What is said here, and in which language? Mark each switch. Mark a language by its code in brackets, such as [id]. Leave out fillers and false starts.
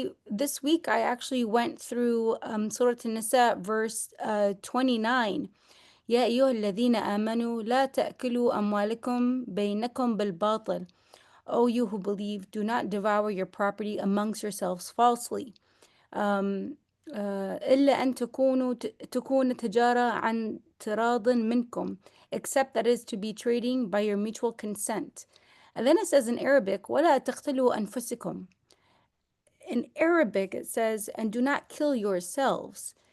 [en] This week, I actually went through Surah An-Nisa, verse 29. [ar] يا أيها الذين آمنوا لا تأكلوا أموالكم بينكم بالباطل. [en] O you who believe, do not devour your property amongst yourselves falsely. [ar] إلا أن تكون تجارة عن تراض منكم, [en] except that is to be trading by your mutual consent. And then it says in Arabic, [ar] ولا تقتلوا أنفسكم. [en] In Arabic it says, and do not kill yourselves.